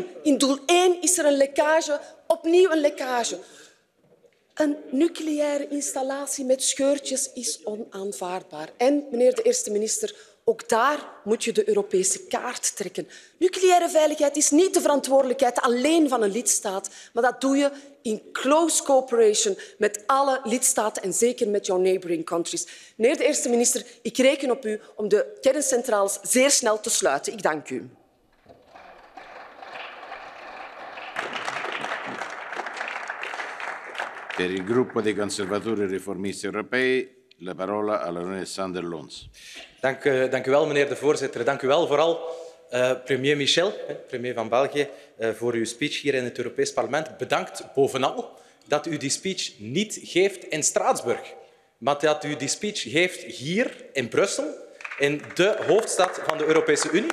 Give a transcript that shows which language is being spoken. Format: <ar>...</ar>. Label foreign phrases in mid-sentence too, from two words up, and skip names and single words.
<nl>In doel 1 is er een lekkage, opnieuw een lekkage. Een nucleaire installatie met scheurtjes is onaanvaardbaar. En, meneer de Eerste Minister, ook daar moet je de Europese kaart trekken. Nucleaire veiligheid is niet de verantwoordelijkheid alleen van een lidstaat, maar dat doe je in</nl> <en>close cooperation</en> <nl>met alle lidstaten en zeker met jouw</nl> <en>neighbouring countries.</en> <nl>Meneer de Eerste Minister, ik reken op u om de kerncentrales zeer snel te sluiten. Ik dank u.</nl> <it>Per il gruppo dei conservatori e riformisti europei, la parola all'onorevole Sander Lons.</it> <nl>Dank u wel, meneer de voorzitter. Dank u wel vooral, premier Michel, premier van België, voor uw speech hier in het Europees Parlement. Bedankt bovenal dat u die speech niet geeft in Straatsburg, maar dat u die speech geeft hier in Brussel, in de hoofdstad van de Europese Unie.</nl>